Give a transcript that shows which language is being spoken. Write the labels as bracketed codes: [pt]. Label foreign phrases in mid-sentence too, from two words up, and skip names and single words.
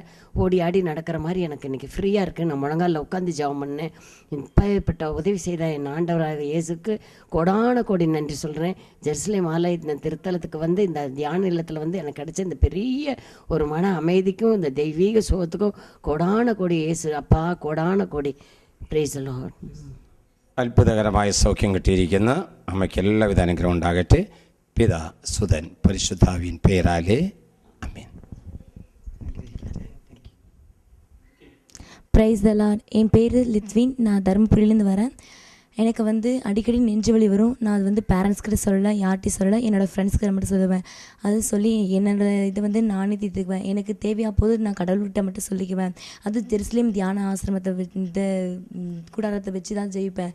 [ta] ஓடி ஆடி நடக்கிற மாதிரி எனக்கு இன்றைக்கி ஃப்ரீயாக இருக்குது. நான் முழங்காலில் உட்காந்து ஜெபம் பண்ணேன். இப்பேற்பட்ட உதவி செய்த என் ஆண்டவராக இயேசுக்கு கோடான கோடி நன்றி சொல்கிறேன். ஜெருசலேம் ஆலய திருத்தலத்துக்கு வந்து இந்த தியான இல்லத்தில் வந்து எனக்கு கிடைச்ச இந்த பெரிய ஒரு மன அமைதிக்கும் இந்த தெய்வீக சுகத்துக்கும் கோடான கோடி இயேசு அப்பா கோடான கோடி. [en] praise the lord. [ml] അത്ഭുതകരമായ സൗഖ്യം കിട്ടിയിരിക്കുന്ന അമ്മയ്ക്ക് എല്ലാവിധ അനുഗ്രഹം ഉണ്ടാകട്ടെ. പിതാ സുതൻ പരിശുദ്ധാവിൻ പേരാലെ ആമേൻ. [en] praise the lord. [ta] என் பேர் லித்வின். நான் தருமபுரியிலேருந்து வரேன். எனக்கு வந்து அடிக்கடி நெஞ்சு வலி வரும். நான் அது வந்து பேரண்ட்ஸ்கிட்ட சொல்லலை, யார்கிட்டையும் சொல்லலை, என்னோடய ஃப்ரெண்ட்ஸ்கிட்ட மட்டும் சொல்லுவேன். அது சொல்லி என்னோடய இது வந்து நானே தீர்த்துக்குவேன். எனக்கு தேவையா போது நான் கடவுள்கிட்ட மட்டும் சொல்லிக்குவேன். அது ஜெருசலேம் தியான ஆசிரமத்தை இந்த கூடாரத்தை வச்சு தான் ஜெயிப்பேன்.